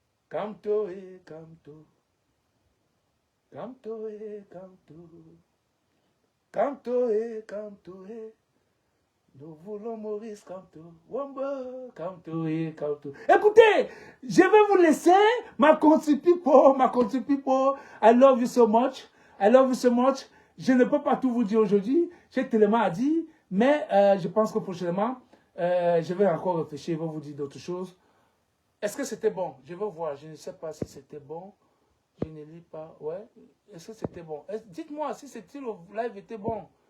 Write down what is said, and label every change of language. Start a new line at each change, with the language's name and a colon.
French: Kamto et Kamto. Kamto et Kamto. Kamto et Kamto et. Nous voulons Maurice Kamto. Wamba, Kamto et Kamto. Écoutez, je vais vous laisser.
English: My country people, I love you so much. I love you so much.
French: Je ne peux pas tout vous dire aujourd'hui. J'ai tellement à dire. Mais je pense que prochainement, je vais encore réfléchir. Je vais vous dire d'autres choses. Est-ce que c'était bon? Je vais voir. Je ne sais pas si c'était bon. Je ne lis pas. Ouais. Est-ce que c'était bon? Dites-moi si le live était bon.